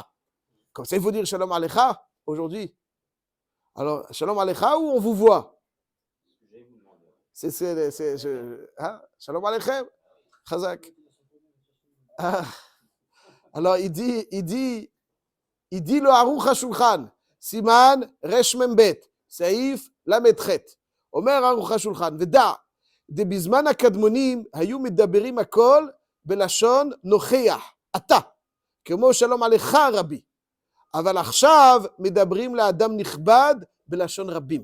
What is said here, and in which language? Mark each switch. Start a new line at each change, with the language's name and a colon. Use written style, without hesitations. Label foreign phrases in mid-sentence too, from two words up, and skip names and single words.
French: Comme ça, il faut dire
Hebrew: שלום עליך
French: aujourd'hui. Alors,
Hebrew: שלום עליך,
French: où on vous voit?
Hebrew: שלום עליכם, חזק.
French: Alors, il dit le Aruch HaShulchan,
Hebrew: סימן רמ"ב סעיף ל"ח. Omer Aruch HaShulchan, ודע, דבזמן הקדמונים היו מדברים הכל בלשון נוכח, אתה, כמו שלום עליך רבי. אבל עכשיו מדברים לאדם נכבד בלשון רבים.